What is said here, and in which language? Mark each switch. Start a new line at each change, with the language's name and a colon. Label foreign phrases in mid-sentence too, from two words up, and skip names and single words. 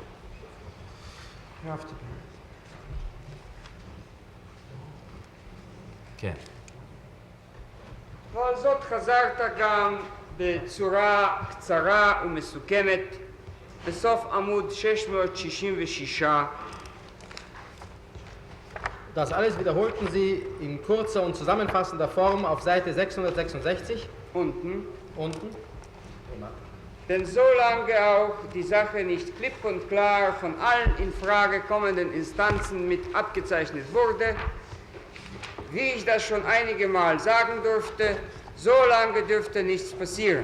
Hebrew: העפתי. כן. ועל זאת חזרת גם בצורה קצרה ומסוכמת בסוף עמוד 666.
German: Das alles wiederholten Sie in kurzer und zusammenfassender Form auf Seite 666. Unten. Unten. Denn solange auch die Sache nicht klipp und klar von allen in Frage kommenden Instanzen mit abgezeichnet wurde, wie ich das schon einige Mal sagen durfte, so lange dürfte nichts passieren.